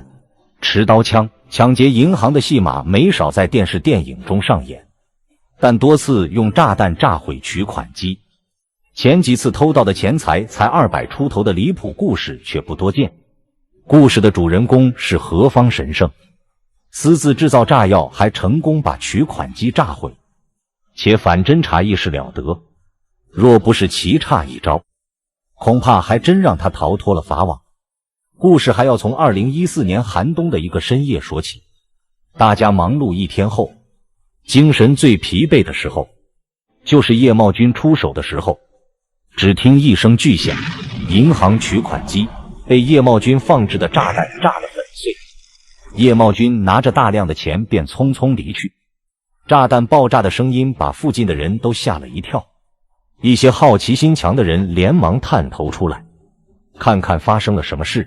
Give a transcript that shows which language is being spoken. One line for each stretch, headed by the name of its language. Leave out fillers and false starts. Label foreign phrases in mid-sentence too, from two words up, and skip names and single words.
Chinese: 持刀槍搶劫銀行的戲碼沒少在電視電影中上演，但多次用炸彈炸毀取款機，前幾次偷到的錢財才200出頭的離譜故事卻不多見。故事的主人公是何方神聖，私自制造炸藥，還成功把取款機炸毀，且反偵查意識了得，若不是棋差一招，恐怕還真讓他逃脫了法网。故事還要從2014年寒冬的一個深夜說起。大家忙碌一天後，精神最疲惫的时候，就是叶茂军出手的时候。只聽一聲巨響，銀行取款機被葉茂軍放置的炸彈炸得粉碎。葉茂軍拿着大量的錢便匆匆離去。炸彈爆炸的聲音把附近的人都嚇了一跳，一些好奇心強的人連忙探頭出來，看看發生了什麼事。